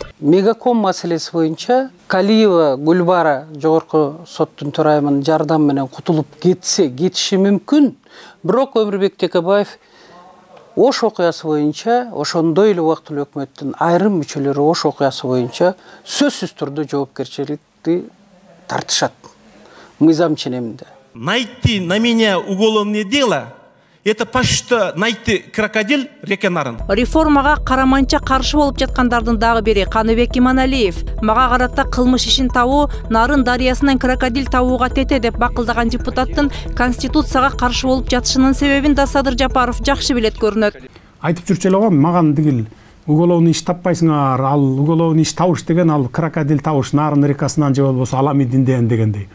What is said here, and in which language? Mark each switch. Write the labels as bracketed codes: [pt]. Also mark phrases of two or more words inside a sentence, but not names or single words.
[ky] Мегаком маселеси боюнча Калиева Гүлбара жогорку соттун төрайымынын жардамы менен кутулуп кетиши мүмкүн. Бирок Өмүрбек Текебаев Ош окуясы боюнча, ошондой эле убактылуу өкмөттүн айрым мүчөлөрү Ош окуясы боюнча сөзсүз түрдө жоопкерчиликти тартышат мыйзам ченеминде. [ru] Найти на меня уголовное дело — это почти найти крокодил реке Нарын. [ky] Реформага караманча каршы болуп жаткандардын дагы бири Каныбек Иманалиев. Мага карата кылмыш ишин табуу Нарын дарыясынан крокодил табууга тете деп бакылдаган депутаттын конституцияга каршы болуп жатышынын себебин да Садыр Жапаров жакшы билет көрүнөт. Айтып жүрчү эле го, маган дигил уголовный иш таппайсыңар, ал уголовный иш табыш деген ал крокодил табыш Нарын рекасынан же болбосо Аламидинден дегендей.